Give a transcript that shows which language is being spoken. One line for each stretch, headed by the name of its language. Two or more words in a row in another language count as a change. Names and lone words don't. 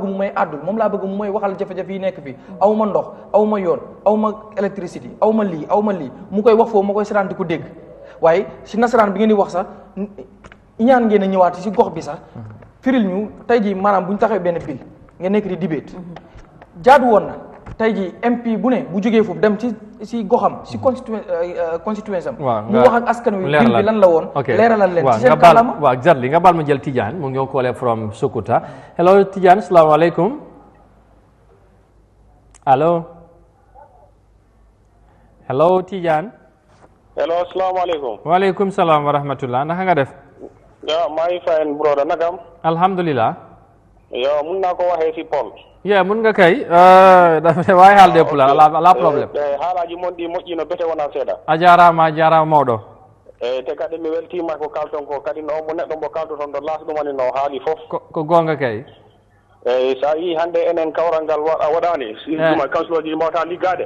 Wolof: mu may àddul moom laa bëgg mu may waxal jafe-jafe yi nekk fii aw ma ndox aw ma yoon aw ma électricité aw ma lii mu koy wax foofu ma koy seetaan di ko dégg waaye si nasaraan bi ngeen di wax sax ñaan ngeen a ñëwaat si gox bi sax firil ñu tey ji maanaam bu ñu taxawee benn pile nga nekk di debate jaadu woon na tey ji MP bu ne bu jógee foofu dem si goxam si constituence am mu wax ak askan wi pile bi lan la woon leeralal leen ci seen kàllaama waaw exactly nga baal ma jël Tidiane mu ngi
English: calling from
Wolof: Sokuta hello Tidiane salaamaaleykum hello Tidiane hello asalaamaaleykum
Arabic: وعليكم السلام ورحمة الله
Wolof: naka nga def maa ngi
English: fine brother
Wolof: nakam alhamdulillah yo mun naa ko waxee si Paul mun nga kay
Fula: waawi haalde pula ala probléme haalaji mon ɗi moƴƴino bete wona seeɗa a jarama mawɗo te kadi mi weltima ko kalton ko kadi no mo neɗɗo mbo kaldoton ɗo lasɗumani no haali fof ko gonga kay eyyi sa yi hande enen kawral ngal waɗani ɗuma councilor ji mbawta liggade